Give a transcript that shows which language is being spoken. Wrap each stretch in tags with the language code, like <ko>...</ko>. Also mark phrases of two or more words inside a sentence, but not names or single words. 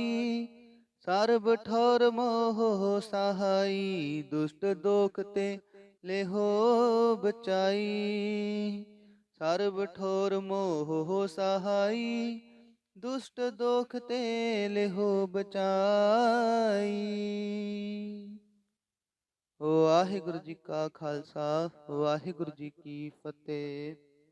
<bra>सर्ब ठोर मोह सहाई, दुष्ट दोख ते लेहो बचाई। सर्ब ठोर मोह सहाई, दुष्ट दोख ते लेहो बचाई।</bra> <pa>ਵਾਹਿਗੁਰੂ ਜੀ ਕਾ ਖਾਲਸਾ, ਵਾਹਿਗੁਰੂ ਜੀ ਕੀ ਫਤਿਹ।</pa>